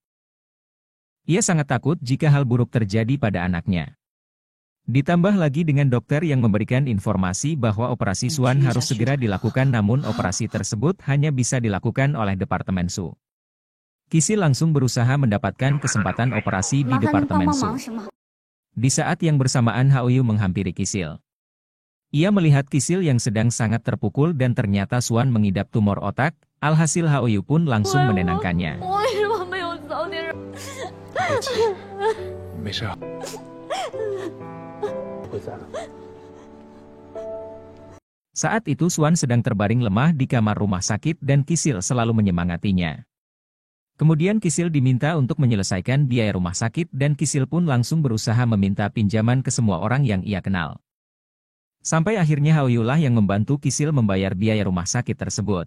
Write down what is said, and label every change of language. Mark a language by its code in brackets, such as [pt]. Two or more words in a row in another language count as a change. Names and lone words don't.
[id] Ia sangat takut jika hal buruk terjadi pada anaknya. Ditambah lagi dengan dokter yang memberikan informasi bahwa operasi Suan harus segera dilakukan, namun operasi tersebut hanya bisa dilakukan oleh Departemen Su. Kisil langsung berusaha mendapatkan kesempatan operasi di [zh] 麻烦您帮 [id] Departemen [zh] 帮 [id] Su. [zh] 忙行吗？ [id] Di saat yang bersamaan Haoyu menghampiri Kisil. Ia melihat Kisil yang sedang sangat terpukul dan ternyata Suan mengidap tumor otak, alhasil Haoyu pun langsung menenangkannya. [zh] 我为什么没有早点？别急，没事啊，会在的。 [id] Saat itu Suan sedang terbaring lemah di kamar rumah sakit dan Kisil selalu menyemangatinya. Kemudian Kisil diminta untuk menyelesaikan biaya rumah sakit dan Kisil pun langsung berusaha meminta pinjaman ke semua orang yang ia kenal. Sampai akhirnya Haoyu lah yang membantu Kisil membayar biaya rumah sakit tersebut.